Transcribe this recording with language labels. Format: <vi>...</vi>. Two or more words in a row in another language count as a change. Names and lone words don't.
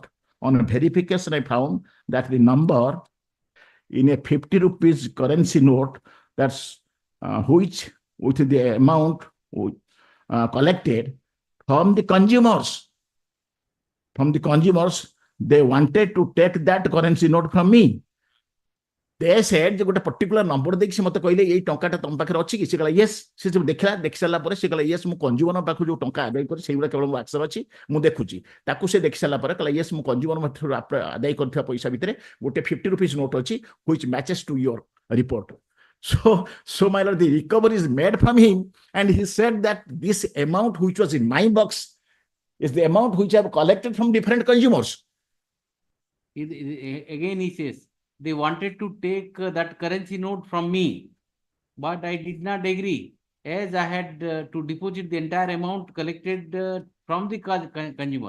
<en>On verification, I found that the number in a 50 rupees currency note, that's which with the amount collected from the consumers. They wanted to take that currency note from me. They said,</en> <or>ଗୋଟେ</or> <en>particular number</en> <or>ଦେଇକି ସେ ମତେ କହିଲେ ଏଇ ଟଙ୍କାଟା ତମ ପାଖରେ ଅଛି କି? ସେ କହିଲା yes. ସେ ସବୁ ଦେଖିଲା, ଦେଖି ସାରିଲା ପରେ ସେ କହିଲା yes, ମୁଁ କଞ୍ଜ୍ୟୁମର ପାଖରୁ ଯୋଉ ଟଙ୍କା ଆଦାୟ କରି ସେଇଗୁଡ଼ା କେବଳ ମୋ ଆକ୍ସେସ୍ ଅଛି, ମୁଁ ଦେଖୁଛି। ତାକୁ ସେ ଦେଖି ସାରିଲା ପରେ କହିଲା yes, ମୁଁ କଞ୍ଜ୍ୟୁମର ପାଖରୁ ଆଦାୟ କରିଥିବା ପଇସା ଭିତରେ ଗୋଟେ</or> <en>50 rupees note</en> <or>ଅଛି,</or> <en>which matches to your report. So my lord, the recovery is made from him, and he said that this amount which was in my box is the amount which I have collected from different consumers. Again, he says, they wanted to take that currency note from me, but I did not agree, as I had to deposit the entire amount collected from the consumer.</en>